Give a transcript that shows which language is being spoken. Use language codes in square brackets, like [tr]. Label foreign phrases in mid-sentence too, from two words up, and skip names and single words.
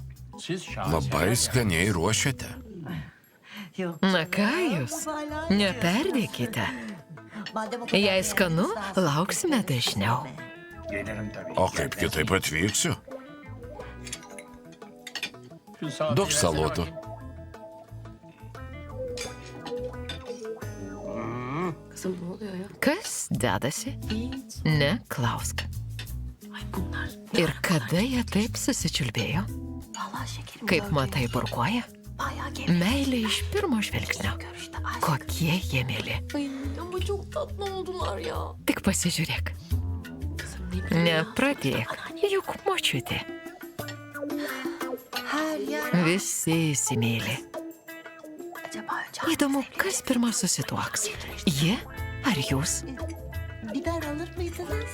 [lt] Labai skaniai ruošiate. Na ką jūs, neperdėkite. Jei skanu, lauksime dažniau. O kaip kitaip atvyksiu? Duok salotų. [tr] Kızım ne oluyor ya? [lt] Kas dedasi? [tr] Hiç. [lt] Neklausk. [tr] Ay bunlar. [lt] Ir kada jie taip susičiulbėjo? [tr] Vallahi şekerim. [lt] Kaip matai, burkuoja? [tr] Bayağı gevşek. [lt] Meilė iš pirmo žvilgsnio. [tr] Görüşte aşk. [lt] Kokie jie mėly. [tr] Ay ama çok tatlı oldular ya. [lt] Tik pasižiūrėk. [tr] Kızım ne bileyim ya. [lt] Nepradėk, juk močiutė. [tr] Her yer [lt] Visi įsimėlė. [tr] Acaba önce [lt] Įdomu, kas pirmą susituoks? Jie ar jūs? [tr] biber alır mıydınız?